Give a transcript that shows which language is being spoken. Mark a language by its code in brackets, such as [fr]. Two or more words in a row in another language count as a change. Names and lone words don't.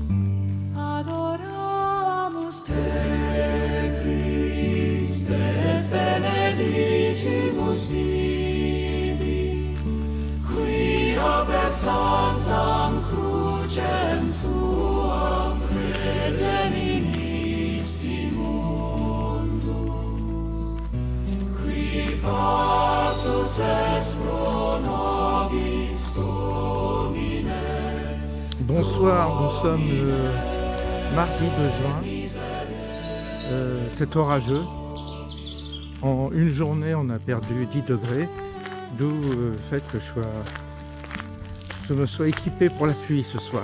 [la] Adoramus te, Christe, et benedicimus tibi, quia per sanctam crucem tuam redemisti mundum, qui passus est pro nobis Domine. [fr] Bonsoir, nous sommes le mardi 2 juin. C'est orageux. En une journée, on a perdu 10 degrés, d'où le fait que je me sois équipé pour la pluie ce soir.